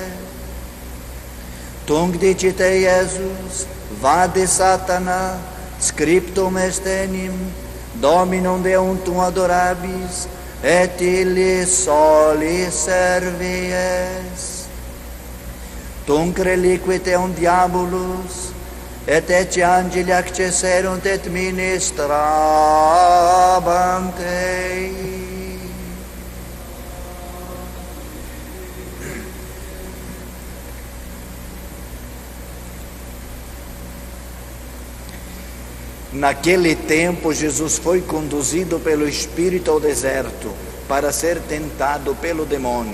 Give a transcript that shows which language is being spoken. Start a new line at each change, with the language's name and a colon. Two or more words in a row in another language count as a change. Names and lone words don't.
Latin: Tunc dicit ei Iesus, vade Satana, scriptum est enim, Dominum Deum tum adorabis, et illi soli servies. Tunc reliquit eum diabolus, et ecce angeli accesserunt et ministrabant ei.
Portuguese: Naquele tempo, Jesus foi conduzido pelo Espírito ao deserto para ser tentado pelo demônio.